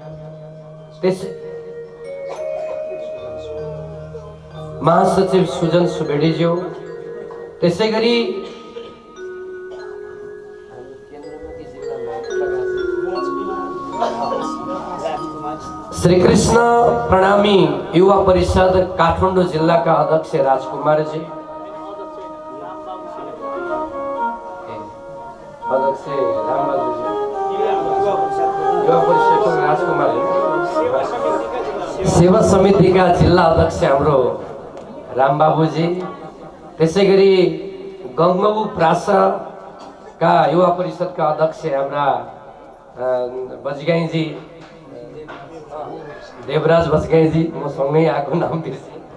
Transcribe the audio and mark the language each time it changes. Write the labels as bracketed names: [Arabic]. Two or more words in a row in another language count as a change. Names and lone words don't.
[Nepali] महासचिव सुजन सुबेडी जो, त्यसैगरी श्री कृष्ण प्रणामी युवा परिषद काठमाडौँ जिल्ला का अध्यक्ष राजकुमार जी, अध्यक्ष रामबाबू जी, युवा परिषद राजकुमार, सेवा समिति का जिल्ला अध्यक्ष हाम्रो रामबाबू जी, त्यसैगरी गंगबु प्रासा का युवा परिषद का अध्यक्ष हाम्रा बजगाई जी, देवराज बजगाई जी, म सँगै आएको नाम बिर्से,